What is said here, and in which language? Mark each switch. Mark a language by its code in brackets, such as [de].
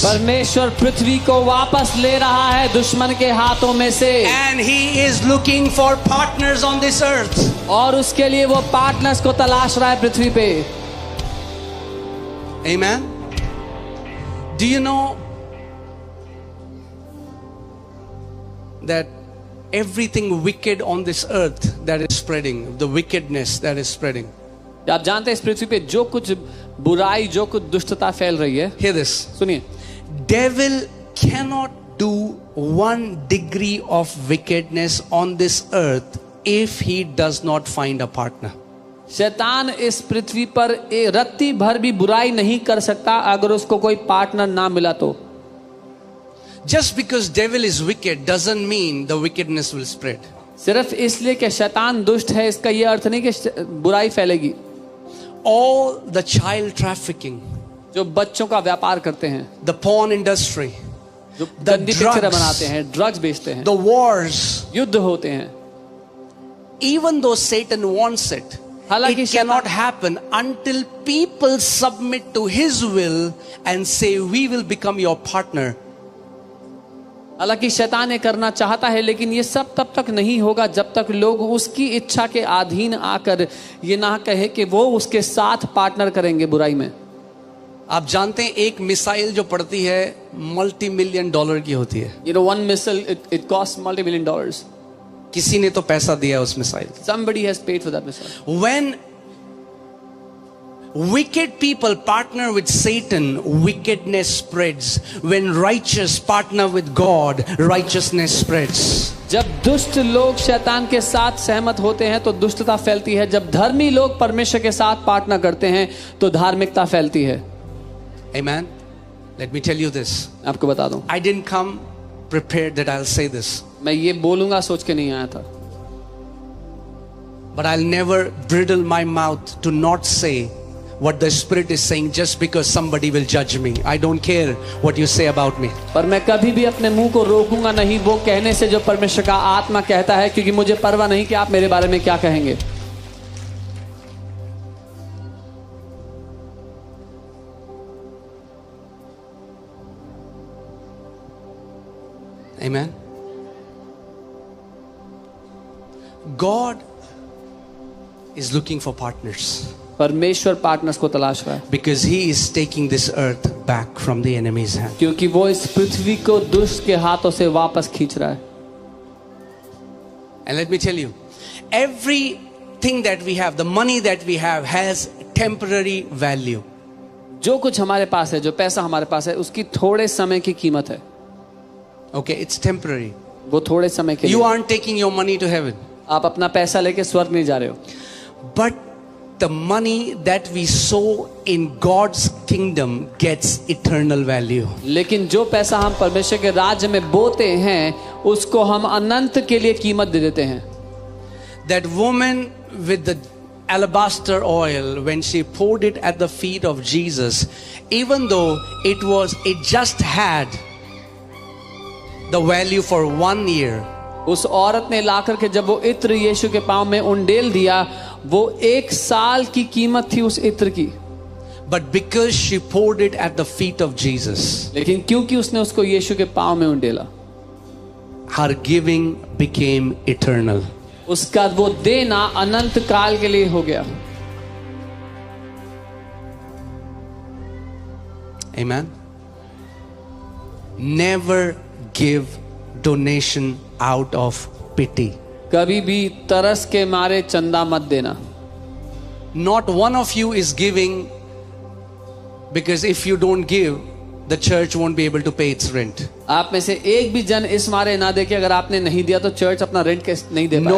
[hi] परमेश्वर पृथ्वी को वापस ले रहा है दुश्मन के हाथों में से. [en] And he is looking for partners on this earth. [hi] और उसके लिए वो पार्टनर्स को तलाश रहा है पृथ्वी पे. [en] Amen. Do you know that everything wicked on this earth that is spreading, the wickedness that is spreading. [hi] आप जानते हैं इस पृथ्वी पे जो कुछ बुराई, जो कुछ दुष्टता फैल रही है, [en] Hear this. [hi] सुनिए, [en] Devil cannot do 1 degree of wickedness on this earth if he does not find a partner. [hi] शैतान इस पृथ्वी पर रत्ती भर भी बुराई नहीं कर सकता अगर उसको कोई पार्टनर ना मिला तो। [en] Just because devil is wicked doesn't mean the wickedness will spread. [hi] सिर्फ इसलिए कि शैतान दुष्ट है इसका यह अर्थ नहीं कि बुराई फैलेगी। [en] All the child trafficking, [hi] जो बच्चों का व्यापार करते हैं, [en] the porn industry, [hi] जो [en] the [hi] गंदी पिक्चरें [en] drugs, [hi] बनाते हैं, ड्रग्स बेचते हैं, [en] the wars, [hi] युद्ध होते हैं, [en] even though Satan wants it, [hi] हालांकि [en] it cannot happen until people submit to his will and say, we will become your partner. [hi] हालांकि शैतान ये करना चाहता है, लेकिन ये सब तब तक नहीं होगा जब तक लोग उसकी इच्छा के अधीन आकर ये ना कहे कि वो उसके साथ पार्टनर करेंगे बुराई में। आप जानते हैं एक मिसाइल जो पड़ती है $multi-million की होती है। [en] You know, one missile it costs $multi-million. [hi] किसी ने तो पैसा दिया उस missile. [en] Somebody has paid for that missile. When wicked people partner with Satan, wickedness spreads. When righteous partner with God, righteousness spreads. [hi] जब दुष्ट लोग शैतान के साथ सहमत होते हैं तो दुष्टता फैलती है। जब धर्मी लोग परमेश्वर के साथ पार्टनर करते हैं तो धार्मिकता फैलती है। [en] Amen. Let me tell you this. [hi] आपको बता दूं, [en] I didn't come prepared that I'll say this. [hi] मैं ये बोलूंगा सोच के नहीं आया था, [en] But I'll never bridle my mouth to not say what the Spirit is saying just because somebody will judge me. I don't care what you say about me. [hi] पर मैं कभी भी अपने मुंह को रोकूंगा नहीं वो कहने से जो परमेश्वर का आत्मा कहता है, क्योंकि मुझे परवाह नहीं कि आप मेरे बारे में क्या कहेंगे। [en] Amen. God is looking for partners [hi] परमेश्वर पार्टनर्स को तलाश रहा है, [en] because he is taking this earth back from the enemy's hand. [hi] क्योंकि वो इस पृथ्वी को दुष्ट के हाथों से वापस खींच रहा है। [en] And let me tell you, everything that we have, the money that we have has temporary value. [hi] जो कुछ हमारे पास है, जो पैसा हमारे पास है, उसकी थोड़े समय की कीमत है। [en] Okay, it's temporary. [hi] वो थोड़े समय के [en] You [hi] लिए। [en] aren't taking your money to heaven. [hi] आप अपना पैसा लेके स्वर्ग नहीं जा रहे हो, [en] But the money that we sow in God's kingdom gets eternal value. [hi] लेकिन जो पैसा हम परमेश्वर के राज्य में बोते हैं उसको हम अनंत के लिए कीमत दे देते हैं। [en] That woman with the alabaster oil, when she poured it at the feet of Jesus, even though it just had the value for 1 year, [hi] उस औरत ने लाकर के जब वो इत्र यीशु के पांव में उंडेल दिया, वो 1 साल की कीमत थी उस इत्र की। [en] but because she poured it at the feet of Jesus, [hi] लेकिन क्योंकि उसने उसको यीशु के पांव में उंडेला, [en] her giving became eternal. [hi] उसका वो देना अनंत काल के लिए हो गया। [en] Amen. Never give donation out of pity. [hi] कभी भी तरस के मारे चंदा मत देना। [en] Not one of you is giving because if you don't give, the church won't be able to pay its rent. [hi] आप में से एक भी जन इस मारे ना दे कि अगर आपने नहीं दिया तो चर्च अपना रेंट कैसे नहीं दे पाएगा।